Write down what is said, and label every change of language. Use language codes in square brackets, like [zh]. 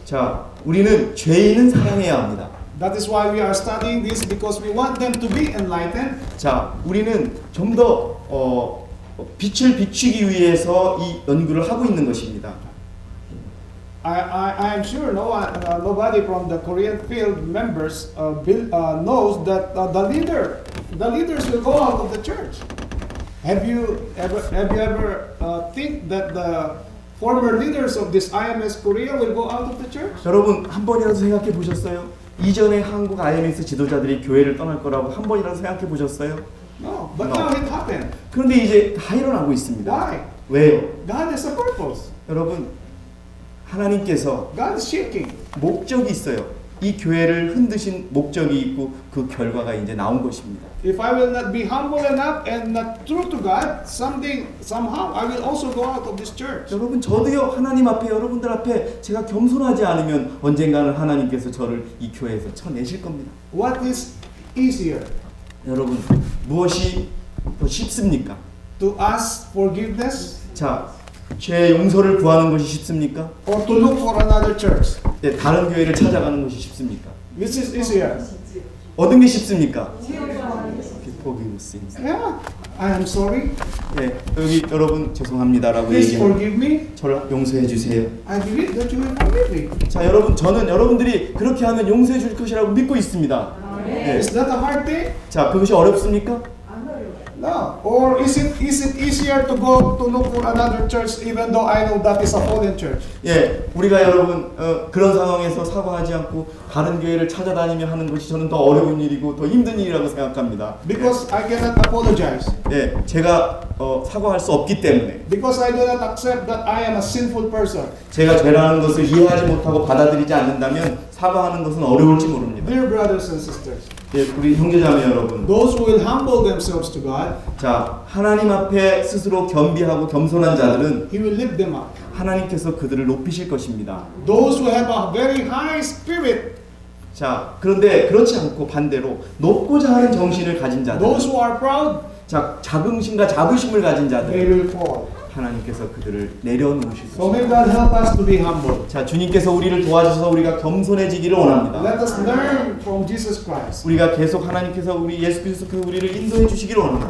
[ko] 자, 우리는 죄인은 사랑해야 합니다. [en] That is why we are studying this because we want them to be enlightened. [ko] 자, 우리는 좀 더 빛을 비추기 위해서 이 연구를 하고 있는 것입니다. [en] I'm sure nobody from the Korean field members knows that the leaders will go out of the church. Have you ever think that the former leaders of this IMS Korea will go out of the church? [ko] 여러분, 한 번이라도 생각해 보셨어요? 이전에 한국 IMS 지도자들이 교회를 떠날 거라고 한 번이라도 생각해 보셨어요? [en] No, but No. now it happened. [ko] 그런데 이제 다 일어나고 있습니다. [en] Why? [ko] 왜요? [en] God has a purpose. [ko] 여러분, 하나님께서 [en] God is shaking. [ko] 목적이 있어요. 이 교회를 흔드신 목적이 있고 그 결과가 이제 나온 것입니다. [en] If I will not be humble enough and not true to God, somehow I will also go out of this church. [ko] 여러분, 저도요, 하나님 앞에, 여러분들 앞에 제가 겸손하지 않으면 언젠가는 하나님께서 저를 이 교회에서 쳐내실 겁니다. [en] What is easier? [ko] 여러분, 무엇이 더 쉽습니까? [en] To ask forgiveness [ko] 자, 죄 용서를 구하는 것이 쉽습니까? [en] or to look for another church? [ko] 네, 다른 교회를 찾아가는 것이 쉽습니까? [en] Which is easier? [ko] 어떤 게 쉽습니까? [en] Forgive sins. Yeah, I am sorry. [ko] 네, 여기 여러분 죄송합니다라고 [en] Please [ko] 얘기하면 [en] forgive me. [ko] 저를 용서해 주세요. [en] I believe that you will forgive me. [ko] 자, 여러분, 저는 여러분들이 그렇게 하면 용서해 줄 것이라고 믿고 있습니다. 네. [en] Is that a hard thing? [ko] 자, 그것이 어렵습니까? [en] No. Or is it easier to go to look for another church even though I know that is a fallen church? [ko] 예, 우리가 여러분 그런 상황에서 사과하지 않고 다른 교회를 찾아다니며 하는 것이 저는 더 어려운 일이고 더 힘든 일이라고 생각합니다. [en] Because I cannot apologize. [ko] 예, 제가 사과할 수 없기 때문에 [en] Because I do not accept that I am a sinful person. [ko] 제가 죄라는 것을 이해하지 못하고 받아들이지 않는다면 사과하는 것은 어려울지 모릅니다. [en] Dear brothers and sisters, [ko] 예, 우리 형제자매 여러분, [en] those who will humble themselves to God, [ko] 자, 하나님 앞에 스스로 겸비하고 겸손한 자들은 [en] He will lift them up. [ko] 하나님께서 그들을 높이실 것입니다. [en] Those who have a very high spirit, [ko] 자, 그런데 그렇지 않고 반대로 높고자 하는 정신을 가진 자들, [en] those who are proud, [ko] 자, 자긍심과 자부심을 가진 [en] they [ko] 자들, [en] will fall. [ko] 하나님께서 그들을 내려놓으실 [en] So [ko] 것입니다. [en] may God help us to be humble. [ko] 자, 주님께서 우리를 도와주셔서 우리가 겸손해지기를 원합니다. [en] Let us learn from Jesus Christ. [ko] 우리가 계속 하나님께서 우리 예수 그리스도께서 우리를 인도해 주시기를 원합니다.